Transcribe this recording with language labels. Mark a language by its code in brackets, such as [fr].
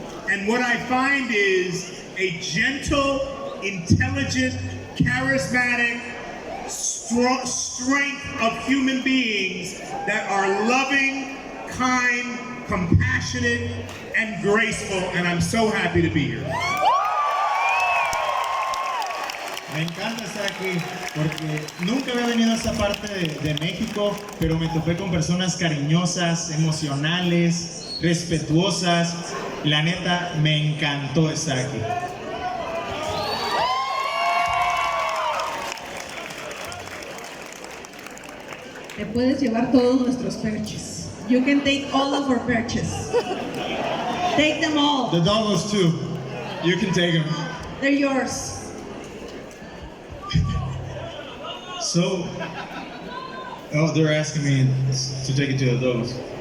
[en] And what I find is a gentle, intelligent, charismatic, strength of human beings that are loving, kind, compassionate, and graceful. And I'm so happy to be here. [es] Me encanta estar aquí porque nunca había venido a esta parte de México, pero me topé con personas cariñosas, emocionales, respetuosas. La neta, me encantó estar aquí. te puedes llevar todos nuestros perches. [en] You can take all of our perches. Take them all. The doggos too. You can take them. They're yours. So, oh, they're asking me to take it to the doggos.